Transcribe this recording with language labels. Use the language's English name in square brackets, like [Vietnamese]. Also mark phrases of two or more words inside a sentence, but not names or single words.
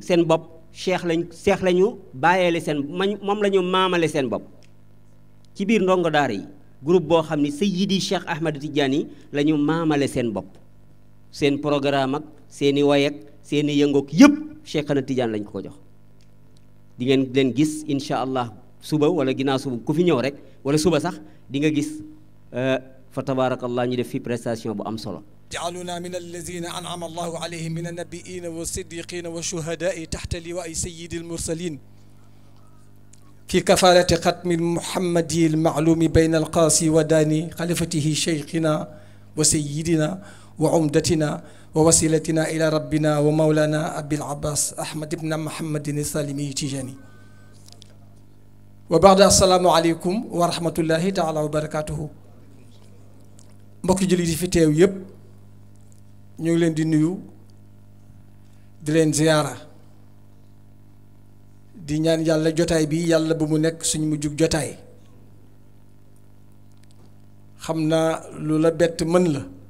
[Wolof] seen bopp cheikh lañu bàyyeele seen moom la ñu maamale seen bopp ci biir ndongo daara yi groupe boo xam ne Sayyidi Cheikh Ahmad Tidiane la ñu maamale seen bopp seen programme ak seeni way ak seeni yëngoog yëpp Cheikhana Tidiane lañ ko jox di ngeen leen gis [Arabic] إن شاء الله [Wolof] suba wala ginnaaw suba ku fi ñëw rek wala suba sax di nga gis fa tabarakallah ñu def fi prestation bu am solo [Arabic] جعلنا من الذين أنعم الله عليهم من النبيين والصديقين والشهداء تحت لواء سيد المرسلين في كفالة ختم المحمدي المعلوم بين القاسي وداني خليفته شيخنا وسيدنا وعمدتنا ووسيلتنا إلى ربنا ومولانا أبي العباس أحمد بن محمد السالمي تيجاني وبعد السلام عليكم ورحمة الله تعالى وبركاته [Wolof] mbokk jullit yi fi teew yépp ñu ngi leen di nuyu di leen ziyaara di ñaan yàlla jotaay bi yàlla bu mu nekk suñu mujjug jotaay xam naa lu la bett mën la